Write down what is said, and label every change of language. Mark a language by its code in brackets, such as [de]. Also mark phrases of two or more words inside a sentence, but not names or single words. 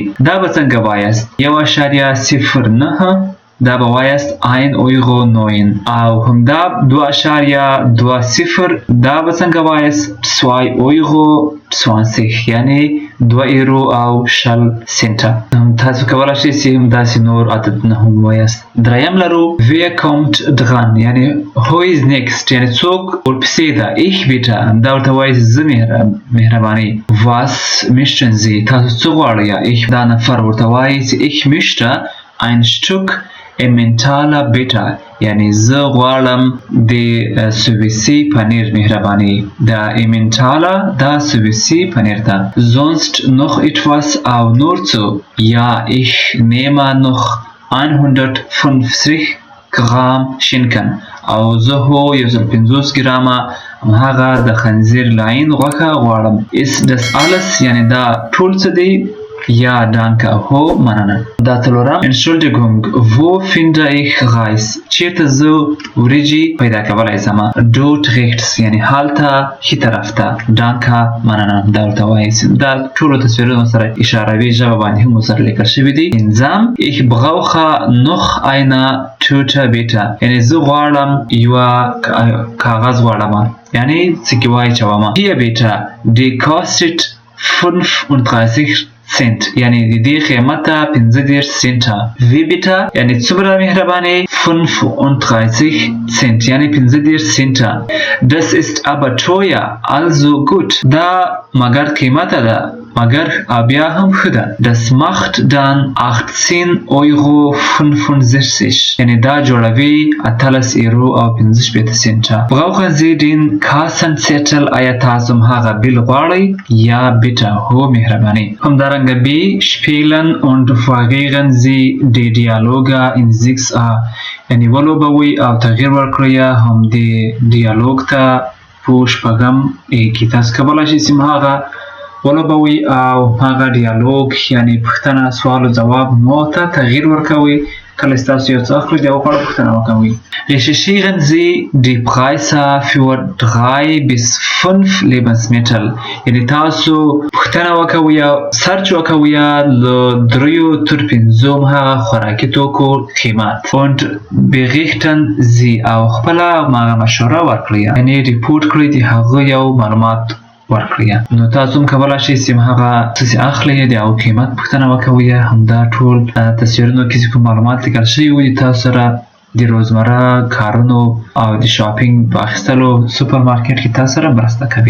[ps] دا به څنګه وایاست؟ 1.09، دا به وایاست 1.09 €. او همدا 2.20، دا به څنګه وایاست؟ 2.20 €، یعنی 2 ایرو او 20 سنټه. تاسو کولای شئ چې همداسې نور عددونه هم ووایاست. دریم لرو [de] Wer kommt dran، [en] یعنی who is next، [ps] یعنی څوک ورپسې ده. [de] Ich bitte، [ps] دا ورته وایي زه مهرباني. [de] Was möchten Sie، [ps] تاسو څه غواړئ. Ich، دا نفر ورته وایي چې [de] ich möchte ein Stück Emmentaler bitte، [ps] یعنی زه غواړم د سویسي پنیر مهرباني. دا Emmentaler دا سویسي پنیر ده. [de] Sonst noch etwas، [ps] او نور څه. [de] Ja ich nehme noch 150 Gramm Schinken، [ps] او زه هو 150 ګرامه هغه د خنزیر لاین غوښه غواړم. [de] Ist das alles، [ps] یعنی دا ټول څه دی. یا danke، هو مننه. دا څلورم [de] Entschuldigung، wo finde ich Reis، [ps] چیرته زه وریجې پیدا کولی شم. [de] Dort rechts، [ps] یعنی هلته ښي طرف ته. danke، مننه. دا ورته وایي. دا ټولو تصویرونو سره اشاروي ژبه باندې هم ورسره لیکل شوي دي. [de] پنځم Ich brauche noch eine Tüte bitte، [ps] یعنی زه غواړم یوه کاغذ غواړم، یعنی څه کې واچوم. [de] Hier bitte، die kostet 35 Cent، [ps] یعنی د دې قیمت 35 سنټه. [de] Wie bitte، [ps] یعنی څومره مهرباني. 35 Cent، یعنی 35 سنټه. [de] Das ist aber teuer، also gut، [ps] دا مگر قیمت ده، مگر بیا هم ښه ده. [de] Das macht dann 18,65 €، [ps] یعنی دا جوړوي 18 ایرو او 65 سنټه. [de] Brauchen Sie den Kassenzettel، [ps] آیا تاسو هغه بیل غواړئ. [de] یا bitte، [ps] هو مهرباني. همدارنګه [de] B spielen und variieren Sie die Dialoge in 6a، [ps] یعنی ولوبوئ او تغییر ورکړئ هم د ډیالوګ ته په شپږم کې. تاسو کولای شئ چې هغه ولوبوئ او هغه ډیالوګ، یعنی پوښتنه، سوال او ځواب مو ته تغییر ورکوئ کله ستاسو یو څه اخلي د هغو په اړه پوښتنه وکوئ. [de] Recherchieren Sie die Preise für 3 bis 5 Lebensmittel. [ps] یعنې تاسو پوښتنه وکوئ یا سرچ وکوئ له 3 تر 5 هغه خوراکي توکو قیمت. [de] Und berichten Sie [ps] او خپله مشوره ورکړئ، یعنې ریپورټ کړئ د هغه یو معلومات ورکړئ. نو تاسو هم کولی شئ چې هغه څه چې اخلئ د هغو قیمت پوښتنه وکوئ. همدا ټول تصویرونو کې چې کوم معلومات لیکل شوي وي تاسو سره د روزمره کارونو او د شاپینګ په اخیستلو سوپر مارکیټ کې تاسو سره مرسته کوي.